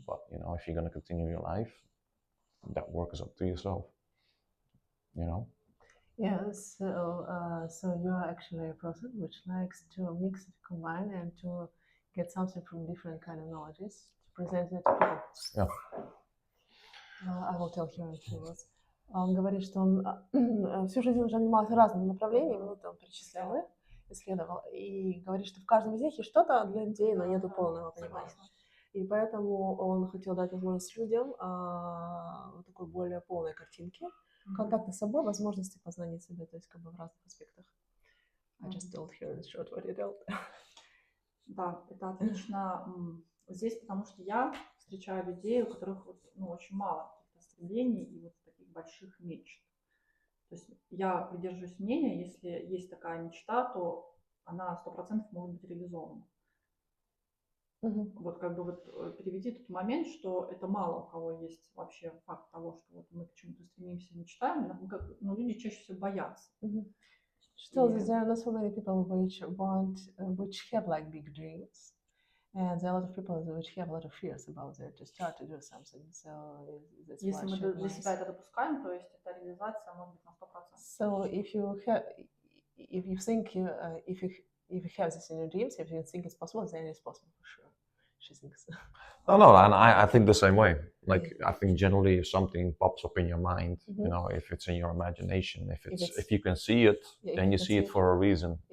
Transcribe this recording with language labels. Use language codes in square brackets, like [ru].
[en] But, you know, if you're going to continue your life, that work is up to yourself, you know? Yeah, so you are actually a person which likes to mix it, combine, and to get something from different kind of knowledges to present it to people. Yeah. I will tell her afterwards. [ru] Он говорит, что он всю жизнь уже занимался разными направлениями, ну, там, перечислял их, исследовал, и говорит, что в каждом из них есть что-то для людей, но нету полного понимания. И поэтому он хотел дать возможность людям такой более полной картинки, контакта с собой, возможности познания себя, то есть как бы в разных аспектах. [en] I just told her in short what you told. [ru] Да, это отлично здесь, потому что я встречаю людей, у которых вот, ну, очень мало стремлений и вот таких больших мечт. То есть я придерживаюсь мнения, если есть такая мечта, то она 100% может быть реализована. Вот как бы вот переведи тот момент, что это мало у кого есть вообще факт того, что вот мы к чему-то стремимся, мечтаем, но люди чаще всего боятся. Что [en] there are not so many people which have like big dreams, and there are a lot of people which have a lot of fears about it to start to do something. So that's [ru] Если мы для себя это допускаем, то есть эта реализация может быть на 100%. [en] So if you think if you have this in your dreams, if you think it's possible, then it's possible for sure. She thinks. No, and I think the same way. Like, I think generally if something pops up in your mind, you know, if it's in your imagination, if you can see it, then you see it for a reason.